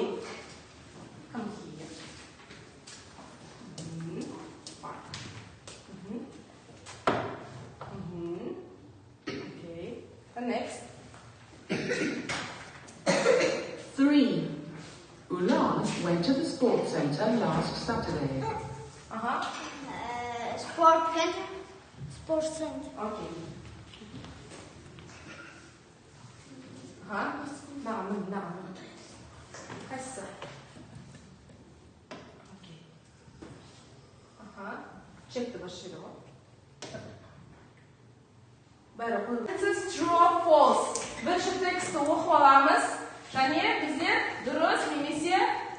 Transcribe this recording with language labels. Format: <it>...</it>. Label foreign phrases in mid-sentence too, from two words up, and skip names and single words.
<en>Come here. Okay. The next. 3. Ulan went to the sports center last Saturday. Sports center.</en> <kk>Okay. Қайсысы? Okay. Чекті бос жері ғой. Бәрі қойылды.</kk> <en>This is true or false.</en> <kk>Бірінші тексті оқып аламыз. Және біздер дұрыс немесе</kk>